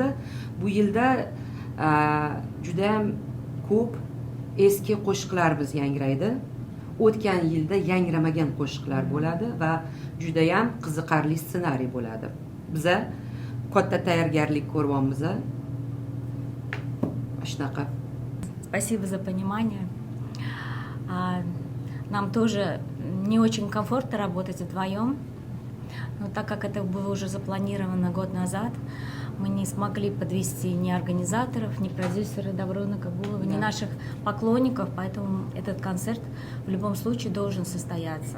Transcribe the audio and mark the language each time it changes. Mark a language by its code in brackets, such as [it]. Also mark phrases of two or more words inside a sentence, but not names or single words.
[uz] Bu yilda juda ham ko'p eski qo'shiqlar biz yangraydi. O'tgan yilda yangramagan qo'shiqlar bo'ladi va juda ham qiziqarli ssenariy bo'ladi. Biza katta tayyorgarlik ko'ryapmiz. Shunaqa. [ru] Спасибо за понимание. Нам тоже не очень комфортно работать вдвоем, но так как это было уже запланировано год назад, мы не смогли подвести ни организаторов, ни продюсера Даврона Кабулова, ни наших поклонников, поэтому этот концерт в любом случае должен состояться.